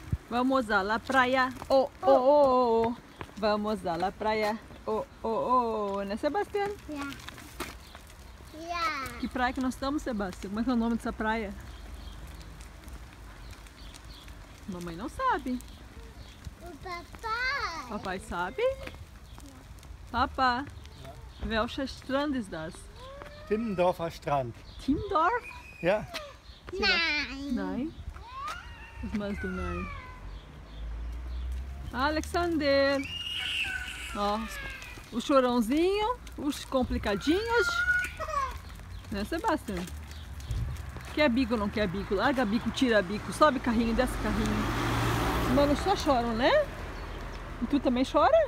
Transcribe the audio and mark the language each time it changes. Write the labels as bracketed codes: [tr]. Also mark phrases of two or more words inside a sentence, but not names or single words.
[es] Vamos a la praia. Oh, oh, oh, oh. Vamos a la praia. [pt] Oh, oh, oh. Né, Sebastião? Yeah. Que praia que nós estamos, Sebastião? Como é que é o nome dessa praia? Mamãe não sabe. O papai. Papai sabe? [de] Papa, welcher Strand ist das? Timmendorfer Strand. Timmendorf? Ja. Nein. Nein? Was meinst du nein? Alexander! [pt] Ó, o chorãozinho, os complicadinhos. Né, Sebastião? Quer bico ou não quer bico? Larga bico, tira bico, sobe carrinho, desce carrinho. Os manos só choram, né? E tu também chora?